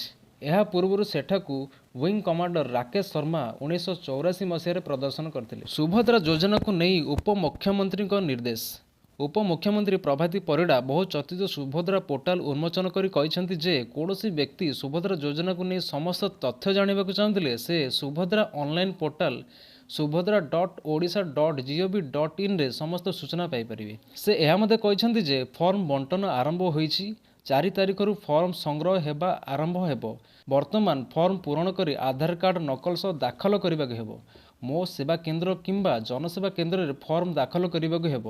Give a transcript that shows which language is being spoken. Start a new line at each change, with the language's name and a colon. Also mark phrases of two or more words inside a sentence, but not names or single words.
Odia: ଏହା ପୂର୍ବରୁ ସେଠାକୁ ୱିଙ୍ଗ କମାଣ୍ଡର ରାକେଶ ଶର୍ମା 1984 ମସିହାରେ ପ୍ରଦର୍ଶନ କରିଥିଲେ। ସୁଭଦ୍ରା ଯୋଜନାକୁ ନେଇ ଉପମୁଖ୍ୟମନ୍ତ୍ରୀଙ୍କ ନିର୍ଦ୍ଦେଶ। ଉପମୁଖ୍ୟମନ୍ତ୍ରୀ ପ୍ରଭାତୀ ପରିଡ଼ା ବହୁ ଚର୍ଚ୍ଚିତ ସୁଭଦ୍ରା ପୋର୍ଟାଲ ଉନ୍ମୋଚନ କରି କହିଛନ୍ତି ଯେ କୌଣସି ବ୍ୟକ୍ତି ସୁଭଦ୍ରା ଯୋଜନାକୁ ନେଇ ସମସ୍ତ ତଥ୍ୟ ଜାଣିବାକୁ ଚାହୁଁଥିଲେ ସେ ସୁଭଦ୍ରା ଅନଲାଇନ୍ ପୋର୍ଟାଲ subhadra.odisha.gov.in ରେ ସମସ୍ତ ସୂଚନା ପାଇପାରିବେ। ସେ ଏହା ମଧ୍ୟ କହିଛନ୍ତି ଯେ ଫର୍ମ ବଣ୍ଟନ ଆରମ୍ଭ ହୋଇଛି। 4 ତାରିଖରୁ ଫର୍ମ ସଂଗ୍ରହ ହେବା ଆରମ୍ଭ ହେବ। ବର୍ତ୍ତମାନ ଫର୍ମ ପୂରଣ କରି ଆଧାର କାର୍ଡ ନକଲ ସହ ଦାଖଲ କରିବାକୁ ହେବ। ମୋ ସେବା କେନ୍ଦ୍ର କିମ୍ବା ଜନସେବା କେନ୍ଦ୍ରରେ ଫର୍ମ ଦାଖଲ କରିବାକୁ ହେବ।